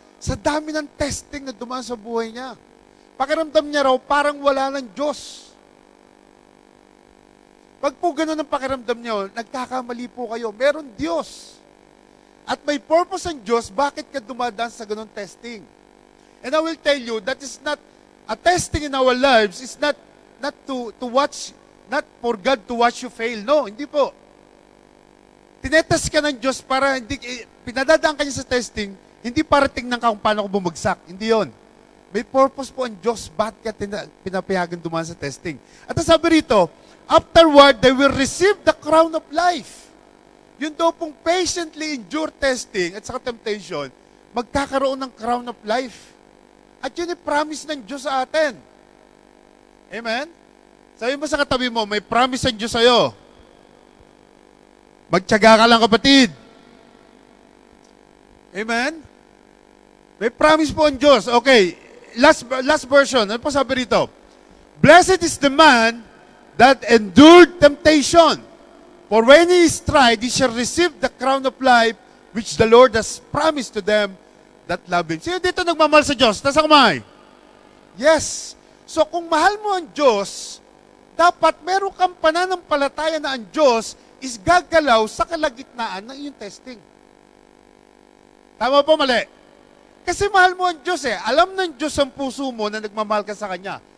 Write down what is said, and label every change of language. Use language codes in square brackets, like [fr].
[tl] Sa dami ng testing na dumaan sa buhay niya. Pakiramdam niya raw, parang wala ng Diyos. Pag po ganun ang pakiramdam niyo, nagkakamali po kayo. Meron Diyos. At may purpose ang Diyos, bakit ka dumadaan sa ganun testing? [en] And I will tell you, that is not, a testing in our lives is not to watch, not for God to watch you fail. [tl] No, hindi po. Tinetest ka ng Diyos para, pinadadaan ka niya sa testing, hindi para tingnan ka kung paano ko bumagsak. Hindi yon. May purpose po ang Diyos, bakit ka pinapayagan dumaan sa testing. At sabi rito, [en] afterward, they will receive the crown of life. [tl] Yun daw pong [en] patiently endure testing [tl] at saka temptation, magkakaroon ng [en] crown of life. [tl] At yun yung promise ng Diyos sa atin. Amen? Sabi mo sa katabi mo, may promise ang Diyos sa'yo. Magtiyaga ka lang, kapatid. Amen? May promise po ang Diyos. Okay, [en] last version. [tl] Ano pa sabi rito? [en] Blessed is the man that endured temptation. For when he is tried, he shall receive the crown of life which the Lord has promised to them that love Him. [tl] Sino dito nagmamahal sa Diyos? Nasa kamay? Yes. So kung mahal mo ang Diyos, dapat meron kang pananampalataya na ang Diyos is gagalaw sa kalagitnaan ng iyong testing. Tama po, mali? Kasi mahal mo ang Diyos eh. Alam ng Diyos ang puso mo na nagmamahal ka sa Kanya.